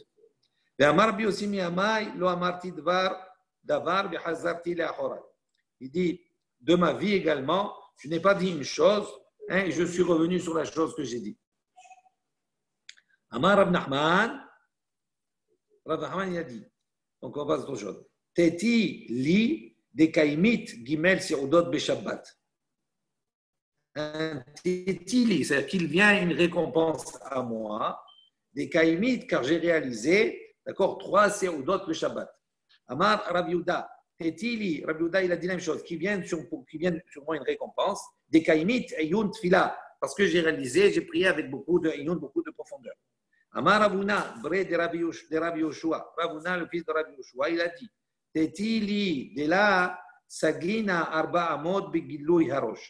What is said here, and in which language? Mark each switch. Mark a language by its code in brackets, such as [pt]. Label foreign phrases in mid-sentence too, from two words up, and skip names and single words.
[fr] Il dit, de ma vie également, je n'ai pas dit une chose, et je suis revenu sur la chose que j'ai dit. [arc] Amar Rav Nachman, [fr] il a dit, donc on passe à autre chose. [arc] Teti li de kaimit gimel seudot beshabbat. Teti li, [fr] c'est-à-dire qu'il vient une récompense à moi, des kaimit, car j'ai réalisé, d'accord, 3 [arc] seudot beshabbat. Amar Rav Yehuda, Teti li, Rav Yehuda, [fr] il a dit la même chose, qui viennent sur moi une récompense, des [arc] kaimit ayun tfila, [fr] parce que j'ai réalisé, j'ai prié avec beaucoup de ayun, beaucoup de profondeur. [arc] Amar Ravuna, bre de Rabbi Yoshua, [fr] Ravuna, le fils de Rabbi Yoshua, il a dit, Tetili, de là, [arc] Saglina, Arba Amod, Begilui Harosh.